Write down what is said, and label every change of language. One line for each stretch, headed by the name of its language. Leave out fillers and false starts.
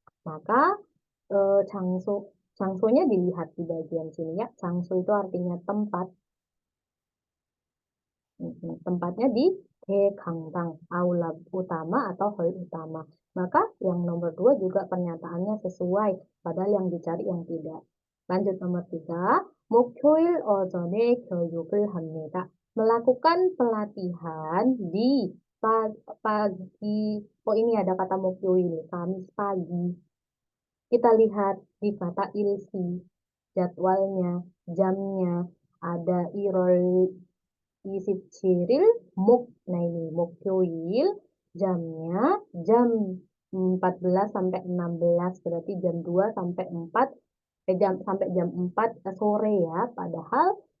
Indonesian: Maka 장소nya dilihat di bagian sini ya. 장소 itu artinya tempat. Tempatnya di Kangtang, aula utama atau hall utama. Maka yang nomor 2 juga pernyataannya sesuai, padahal yang dicari yang tidak. Lanjut nomor 3,
Korean: 목요일 오전에 교육을 합니다.
Indonesian: Melakukan pelatihan di pagi. Oh, ini ada kata 목요일, Kamis pagi. Kita lihat di kata ilsi, jadwalnya, jamnya, ada irol 27일 nah ini 목요일, jamnya jam 14 sampai 16, berarti jam 2 sampai 4 sampai jam 4 sore ya. Padahal